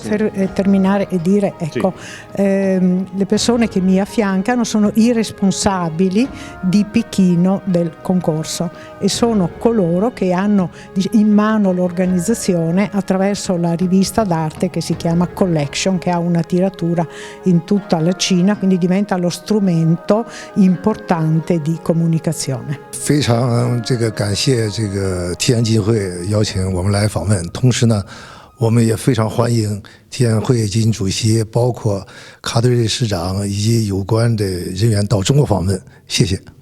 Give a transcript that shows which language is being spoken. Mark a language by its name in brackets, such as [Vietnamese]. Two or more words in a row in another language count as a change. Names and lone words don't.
[Italian] Per terminare e dire, ecco, sì. Le persone che mi affiancano sono i responsabili di Pechino del concorso e sono coloro che hanno in mano l'organizzazione attraverso la rivista d'arte che si chiama Collection, che ha una tiratura in tutta la Cina, quindi diventa lo strumento importante di comunicazione. [Chinese] 非常感谢天安基金会邀请我们来访问，同时呢，我们也非常欢迎天安会基金主席，包括卡德瑞市长以及有关的人员到中国访问。谢谢。